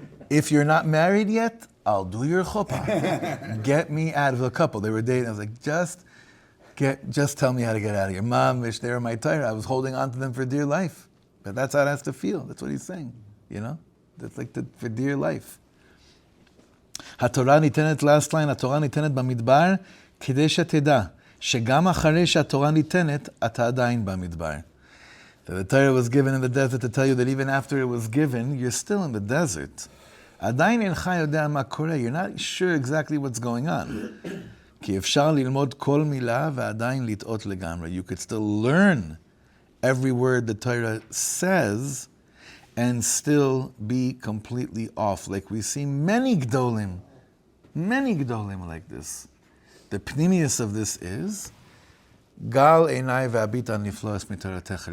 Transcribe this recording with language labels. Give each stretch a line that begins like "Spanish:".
English: If you're not married yet, I'll do your chuppah. Get me out of the couple. They were dating. I was like, just tell me how to get out of here. Mom, they were my Torah. I was holding on to them for dear life. But that's how it has to feel. That's what he's saying. That's like for dear life.
Hebrew: התורה ניתנת,
English: last line,
Hebrew: התורה ניתנת במדבר, כדי שתדע, שגם אחרי שהתורה ניתנת, אתה עדיין במדבר.
English: So the Torah was given in the desert to tell you that even after it was given, you're still in the desert.
Hebrew: עדיין אינך יודע מה קורה.
English: You're not sure exactly what's going on.
Hebrew: כי אפשר ללמוד כל מילה ועדיין לטעות לגמרי.
English: You could still learn every word the Torah says and still be completely off. Like we see many gdolim like this. The pnimius of this is,
Hebrew: Gal einai ve'abit an niflos mitoratecha.